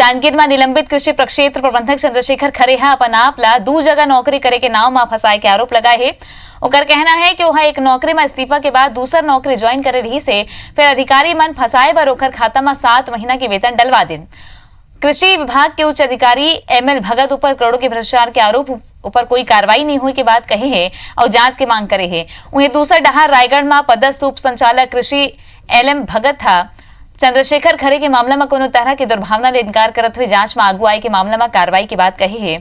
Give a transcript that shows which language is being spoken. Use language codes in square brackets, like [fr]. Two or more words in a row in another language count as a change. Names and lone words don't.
[hne] जांजगीर में निलंबित कृषि प्रक्षेत्र प्रबंधक चंद्रशेखर खरेहा अपन आप ला 2 जगह नौकरी करे के नाव में फंसाए के आरोप लगाए है। ओकर कहना है कि वह एक नौकरी में इस्तीफा के बाद दूसर नौकरी ज्वाइन करे रही से, फिर अधिकारी मन फंसाए बर ओकर खाता में 7 महीना के वेतन डलवा दिन। कृषि विभाग के उच्च अधिकारी ML भगत ऊपर करोड़ों के भ्रष्टाचार के आरोप ऊपर कोई कार्रवाई नहीं हुई के बात कही है और जांच की मांग करे है। वहीं दूसरा डहार रायगढ़ में पदस्थ उप संचालक कृषि LM भगत था चंद्रशेखर खरे के मामला में कोनो तरह की दुर्भावना ले इनकार करत हुए जांच में आगू आए के मामला में कार्रवाई की बात कही है।